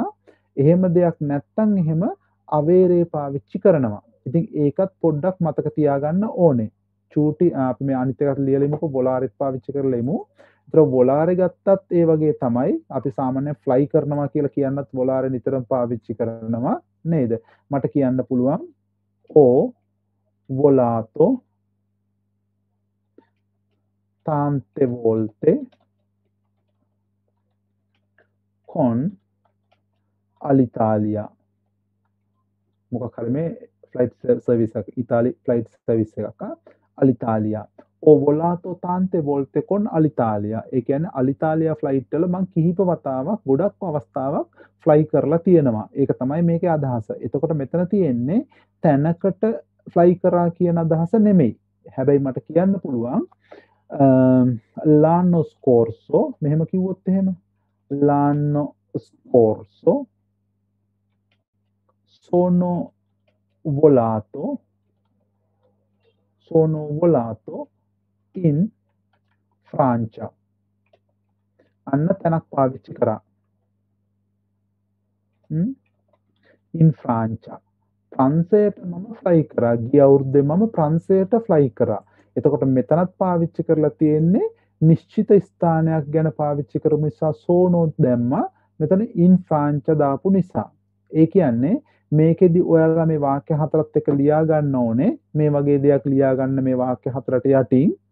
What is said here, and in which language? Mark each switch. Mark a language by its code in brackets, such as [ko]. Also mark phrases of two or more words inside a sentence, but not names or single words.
[si] එහෙම දෙයක් නැත්තම් එහෙම අවේරේ පාවිච්චි කරනවා. ඉතින් ඒකත් පොඩ්ඩක් මතක තියාගන්න ඕනේ. චූටි අපි මේ අනිත් එකත් ලියලිමුකෝ වොලාරෙත් පාවිච්චි කරලා ඉමු. ඒතර වොලාරේ ගත්තත් ඒ වගේ තමයි. අපි සාමාන්‍යයෙන් ෆ්ලයි කරනවා කියලා කියන්නත් වොලාරේ නිතරම පාවිච්චි කරනවා නේද? [it] මට කියන්න පුළුවන් ho volato tante volte con Alitalia. [si] මොකක් හරි මේ [en] flight service [si] එකක් ඉතාලි [en] flight service [si] එකක් අලිතාලියා [it] o volato tante volte con Alitalia [si] ඒ කියන්නේ අලිතාලියා ෆ්ලයිට් වල මම කිහිප වතාවක් ගොඩක් අවස්ථාවක් ෆ්ලයි කරලා තියෙනවා ඒක තමයි මේකේ අදහස එතකොට මෙතන තියෙන්නේ තැනකට ෆ්ලයි කරා කියන අදහස නෙමෙයි හැබැයි මට කියන්න පුළුවන් [it] l'anno scorso [si] මෙහෙම කිව්වොත් එහෙම [it] l'anno scorso sono volato in Francia [si] අන්න තැනක් පාවිච්චි කරා [it] in Francia [si] ප්‍රංශයට මම ෆ්ලයි කරා ගිය අවුරුද්දේ මම ප්‍රංශයට ෆ්ලයි කරා එතකොට මෙතනත් පාවිච්චි කරලා තියෙන්නේ නිශ්චිත ස්ථානයක් ගැන පාවිච්චි කරමු නිසා sono දැම්මා මෙතන [it] in Francia [si] දාපු නිසා ඒ කියන්නේ මේකෙදි ඔයාලා මේ වාක්‍ය හතරත් එක්ක ලියා ගන්න ඕනේ මේ වගේ දෙයක් ලියා ගන්න මේ වාක්‍ය හතරට යටින්